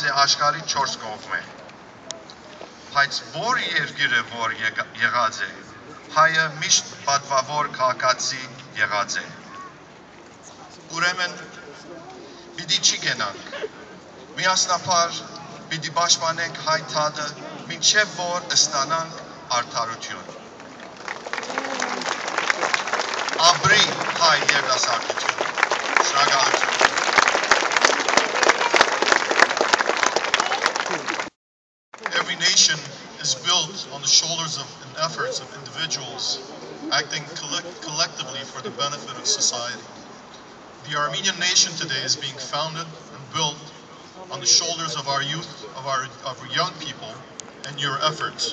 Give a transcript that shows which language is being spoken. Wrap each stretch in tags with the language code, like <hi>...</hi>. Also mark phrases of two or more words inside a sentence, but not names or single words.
<hy>է աշխարհի 4 կողմը։ Բայց որ երկիրը որ եղած է, հայը միշտ պատվավոր քաղաքացի եղած է։ Ուրեմն պիտի չի գնանք, միասնապար պիտի պաշտպանենք հայթադը, մինչև որ ստանանք արդարություն։ Ապրի հայ երիտասարդություն։ Շնորհակալություն։</hy> <en>Every nation is built on the shoulders of and efforts of individuals acting collectively for the benefit of society. The Armenian nation today is being founded and built on the shoulders of our youth, of our young people, and your efforts.</en>